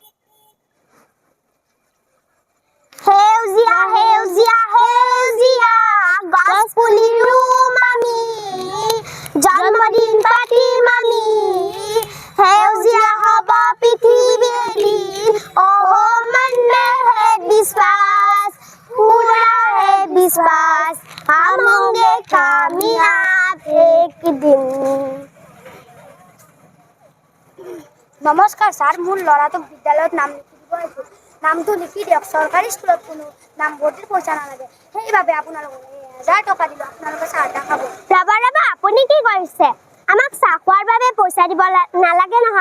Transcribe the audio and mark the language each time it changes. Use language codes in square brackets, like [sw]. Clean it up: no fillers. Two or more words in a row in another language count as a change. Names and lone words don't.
[as] সেউজীয়া সেউজীয়া সেউজীয়া গছ পুলি ৰুম আমি, জন্মদিন পাতিম আমি, সেউজীয়া হ'ব পৃথিৱী, অহ [hi] मन में है विश्वास, पूरा है विश्वास, हम होंगे कामयाब एक दिन। [as] নমস্কাৰ ছাৰ, মোৰ ল'ৰাটোক বিদ্যালয়ত নাম লিখি দিব আহিছোঁ। নামটো লিখি দিয়ক। চৰকাৰী স্কুলত কোনো নামভৰ্তিৰ পইচা নালাগে, সেইবাবে আপোনালোকক 1000 টকা দিলোঁ, আপোনালোকে চাহ এটা খাব। ৰবা ৰবা আপুনি কি কৰিছে, আমাক চাহ খোৱাৰ বাবে পইচা দিব নালাগে নহয়।